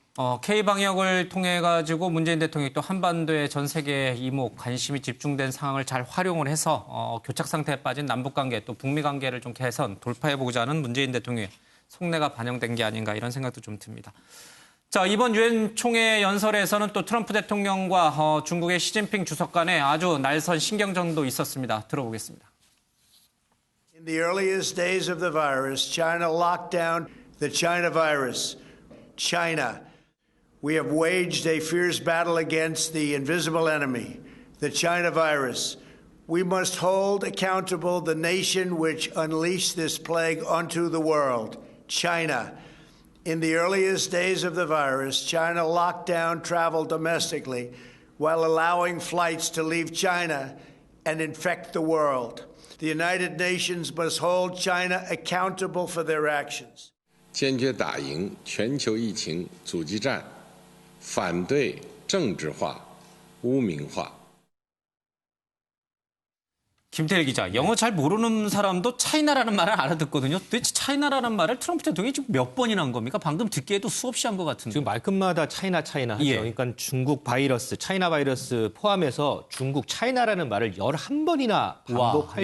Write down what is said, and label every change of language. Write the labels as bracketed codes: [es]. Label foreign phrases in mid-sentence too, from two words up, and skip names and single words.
[ko] K방역을 통해 가지고 문재인 대통령이 또 한반도의 전 세계 이목 관심이 집중된 상황을 잘 활용을 해서 교착 상태에 빠진 남북 관계 또 북미 관계를 좀 개선 돌파해 보고자 하는 문재인 대통령의 속내가 반영된 게 아닌가 이런 생각도 좀 듭니다. 자, 이번 유엔 총회 연설에서는 또 트럼프 대통령과 중국의 시진핑 주석 간에 아주 날선 신경전도 있었습니다. 들어보겠습니다. [en] In the earliest days of the virus, China locked down the China virus. China. We have waged a fierce battle against the invisible enemy, the China virus. We must hold accountable the nation which unleashed this plague onto the world, China. In the earliest days of the virus, China locked down travel domestically while allowing flights to leave China and infect the world. The United Nations must hold China accountable for their actions. [zh] 坚决打赢全球疫情阻击战，反对政治化、污名化。 [ko] 김태일 기자, 영어 잘 모르는 사람도 차이나라는 말을 알아듣거든요. 도대체 차이나라는 말을 트럼프 대통령이 지금 몇 번이나 한 겁니까? 방금 듣기에도 수없이 한 것 같은데. 지금 말끝마다 차이나 하죠. 그러니까 중국 바이러스, [en] China virus [ko] 포함해서 중국 차이나라는 말을 11번이나 반복하는